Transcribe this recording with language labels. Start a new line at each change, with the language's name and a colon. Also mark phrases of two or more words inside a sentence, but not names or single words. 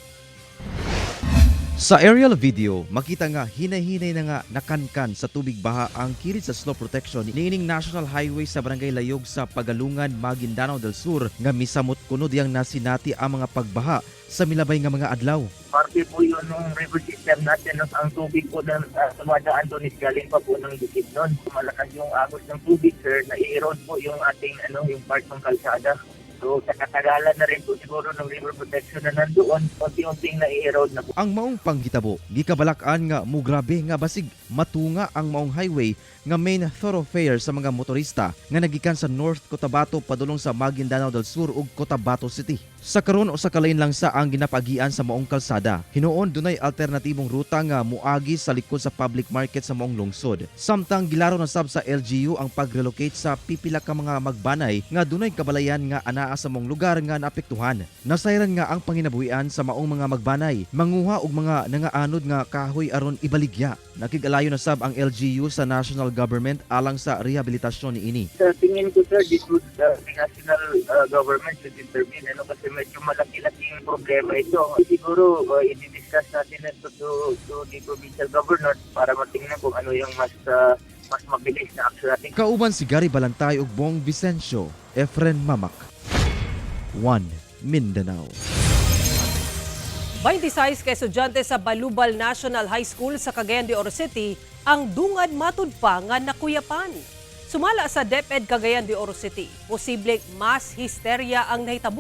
Cebuano: Sa aerial video, makita nga hinay-hinay na nga nakankan sa tubig baha ang kirid sa slope protection niining National Highway sa Barangay Layog sa Pagalungan, Maguindanao del Sur nga misamot kuno diyang nasinati ang mga pagbaha sa milabay nga mga adlaw.
Filipino: Parte po yun ng river system natin. Ang tubig po na tumadaan doon is galing pa po ng bukid noon. Malakas yung agos ng tubig, sir, na i-erode po yung ating yung part ng kalsada. So sa katagalan na rin po siguro ng river protection na nandoon, unti-unting na-erode na po.
Cebuano: Ang maong panggitabo, gikabalakan nga mugrabe nga basig matunga ang maong highway nga
English: main thoroughfare
Cebuano: sa mga motorista nga nagikan sa North Cotabato padulong sa Maguindanao del Sur ug Cotabato City. Sa karon o sa kalain lang sa ang ginapagian sa maong kalsada, hinuon dunay alternatibong ruta nga muagi sa likod sa public market sa maong lungsod. Samtang gilaro na sab sa LGU ang pag-relocate sa pipila ka mga magbanay nga dunay kabalayan nga anaa sa maong lugar nga naapektuhan. Nasayran nga ang panginabuhian sa maong mga magbanay, manguha og mga nangaanod nga kahoy aron ibaligya. Nakigalayo na sab ang LGU sa national government alang sa rehabilitasyon niini.
Filipino: Sa tingin ko, sir,
English: this would the national government should intervene.
Filipino: Kasi medyo malaki-laking problema ito. Siguro, i-discuss natin ito
English: to the provincial governor
Filipino: para matingnan kung ano yung mas mabilis na action natin.
Cebuano: Kauban si Gary Balantay ug Bong Vicencio, Efren Mamak. 1 Mindanao. 26 ka estudyante sa Balubal National High School sa Cagayan de Oro City ang dungad matud pa nga nakuyapan. Sumala sa DepEd Cagayan de Oro City, posibleng mas histerya ang nahitabo.